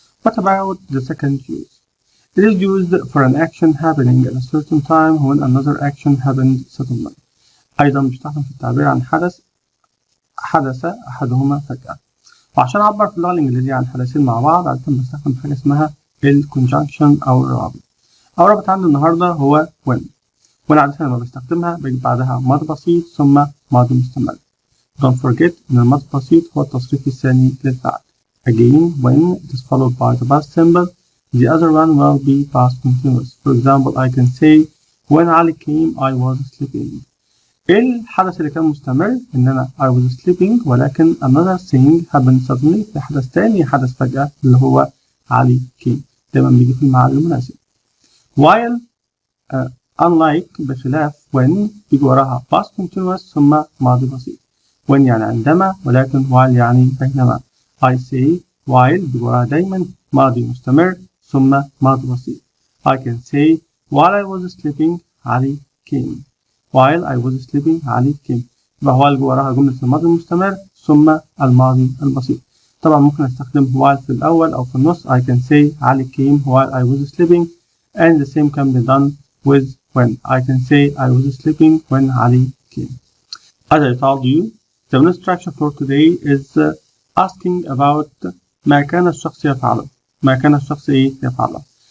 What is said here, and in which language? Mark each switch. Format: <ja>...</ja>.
<en>What about the second use? It is used for an action happening at a certain time when another action happened suddenly.</en> <ar>أيضا بيستخدم في التعبير عن حدث أحدهما فجأة. وعشان أعبر في اللغة الإنجليزية عن حدثين مع بعض عادة بستخدم حاجة اسمها الكونجنكشن أو الرابط. أول رابط عندي النهاردة هو when. when عادة لما بستخدمها بجيب بعدها ماضي بسيط ثم ماضي مستمر.</ar> <en>Don't forget</en> <ar>إن الماضي البسيط هو التصريف الثاني للفعل.</ar> <en>Again, when it is followed by the past simple, the other one will be past continuous. For example, I can say when Ali came I was sleeping.</en> <ar>الحدث اللي كان مستمر إن أنا</ar> <en>I was sleeping</en> <ar>ولكن</ar> <en>another thing happened suddenly.</en> <ar>في حدث تاني حدث فجأة اللي هو علي came. دايما بيجي في الميعاد المناسب.</ar> <en>While unlike</en> <ar>بخلاف when بيجي وراها</ar> <en>past continuous</en> <ar>ثم ماضي بسيط. when يعني عندما ولكن while يعني بينما.</ar> <en>I say</en> <ar>while بيجي وراها دايما ماضي مستمر ثم ماضي بسيط.</ar> <en>I can say while I was sleeping علي came. while I was sleeping علي came.</en> <ar>يبقى while جوا وراها جملة الماضي المستمر ثم الماضي البسيط. طبعا ممكن استخدم while في الأول أو في النص.</ar> <en>I can say علي came while I was sleeping and the same can be done with when. I can say I was sleeping when Ali came. As I told you, the instruction for today is asking about</en> <ar>ما كان الشخص يفعله. ما كان الشخص يفعله.</ar>